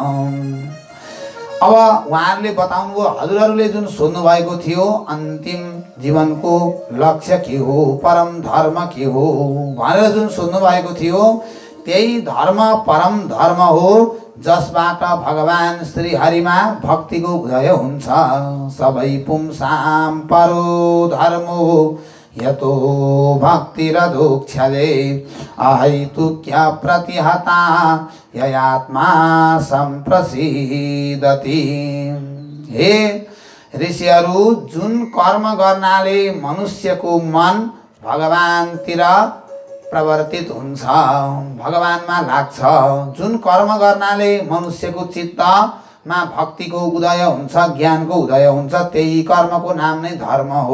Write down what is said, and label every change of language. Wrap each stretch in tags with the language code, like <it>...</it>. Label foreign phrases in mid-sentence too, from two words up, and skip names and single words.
<ne>अब उहाँहरूले बताउनुभयो, हजुरहरूले जुन सोध्नु भएको थियो अन्तिम जीवनको लक्ष्य के हो, परम धर्म के हो भनेर जुन सोध्नु भएको थियो, त्यही धर्म परम धर्म हो जसबाट भगवान श्री हरिमा भक्तिको उदय हुन्छ।</ne> <sa>सबै पुंसाम परो धर्मो यतो भक्तिरदोक्षजे अहैतुक्य प्रतिहता ययात्मा सम्प्रसिद्धति।</sa> <ne>हे ऋषिहरू, जुन कर्म गर्नाले मनुष्यको मन भगवानतिर प्रवर्तित हुन्छ, भगवानमा लाग्छ, जुन कर्म गर्नाले मनुष्यको चित्तमा भक्तिको उदय हुन्छ, ज्ञानको उदय हुन्छ, त्यही कर्मको नाम नै धर्म हो।</ne>